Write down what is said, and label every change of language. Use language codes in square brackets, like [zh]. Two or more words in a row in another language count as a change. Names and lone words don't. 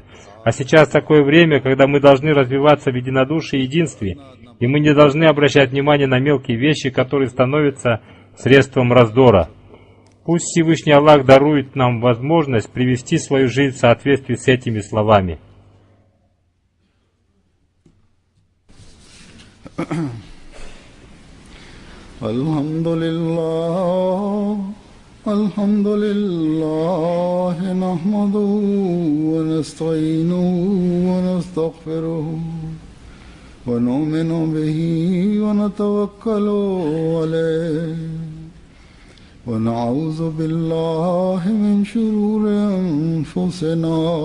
[ru] А сейчас такое время, когда мы должны развиваться в единодушии и единстве, и мы не должны обращать внимание на мелкие вещи, которые становятся средством раздора. Пусть Всевышний Аллах дарует нам возможность привести свою жизнь в соответствии с этими словами. [ar] الحمد لله نحمده ونستعينه ونستغفره ونؤمن به ونتوكل عليه ونعوذ بالله من شرور أنفسنا